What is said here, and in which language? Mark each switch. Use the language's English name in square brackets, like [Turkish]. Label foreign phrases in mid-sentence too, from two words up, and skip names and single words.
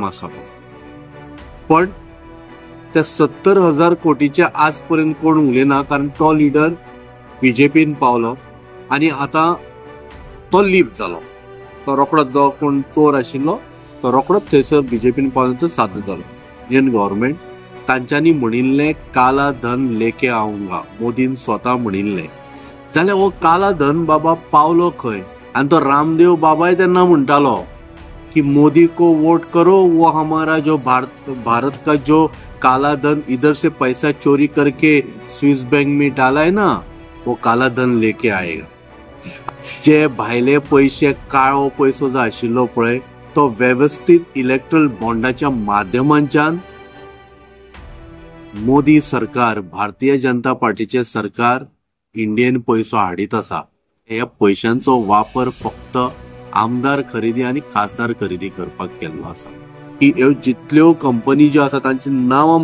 [Konkani] आसा पण त्या 70,000 कोटीच्या आजपर्यंत कोण उलयना कारण तो लिडर बीजेपीन पावलो आणि आता तो लीप जालो तो रोकडोच जो कोण चोर आशिल्लो तो रोकडोच थंयसर बीजेपीन पावलो सादर जालो [English] Indian government [Konkani] तांच्यांनी म्हणिल्लें [Hindi] काला धन लेके आऊंगा [Konkani] मोदीन स्वता म्हणिल्लें जाल्यार हो काला धन बाबा पावलो खंय आनी तो रामदेव बाबाय तेन्ना म्हणटालो [Hindi] कि मोदी को वोट करो वो हमारा जो भारत का जो काला धन इधर से पैसा चोरी करके स्विस बैंक में डाला है ना वो काला धन लेके आएगा [Konkani] जे भायले पैसे काळो पैसो जो आशिल्लो पळय तो व्यवस्थित इलेक्ट्रल बॉन्डाच्या माध्यमांच्यान मोदी सरकार भारतीय जनता पार्टीचे सरकार इंडियन पैसो हाडीत आसा ह्या पैशांचो वापर फक्त आमदार खरेदी आणि खासदार खरेदी करपाक केल्लो आसा की जितल्यो कंपनी ज्यो आसा तांची नांवां